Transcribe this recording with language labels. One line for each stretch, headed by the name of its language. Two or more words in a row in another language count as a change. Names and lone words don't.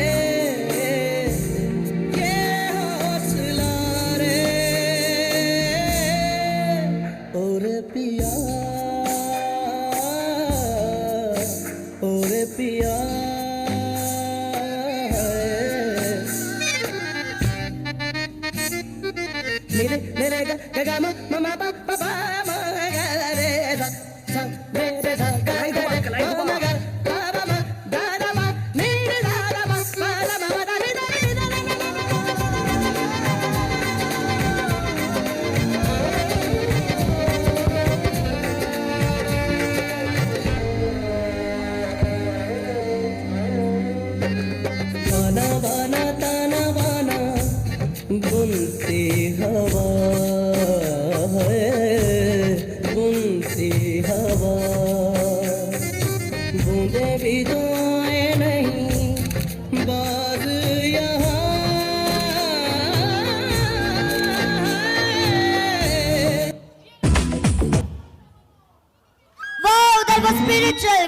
Hindi: ये हौसला रे ओरे पिया ओरे पिया मेरे मेरे गा गा गा मा मा मा पा पा पा मा गा रे सा सा रे रे सा गा गा मा मा गा पा पा मा गा रा मा नी रे सा रा मा पा रा मा मा दा रे दा रे दा वाना वाना ताना वाना बुनती हवा बुनती हवा बूंदे भी तो आए नहीं बाज यहाँ
English: Wow, that was spiritual.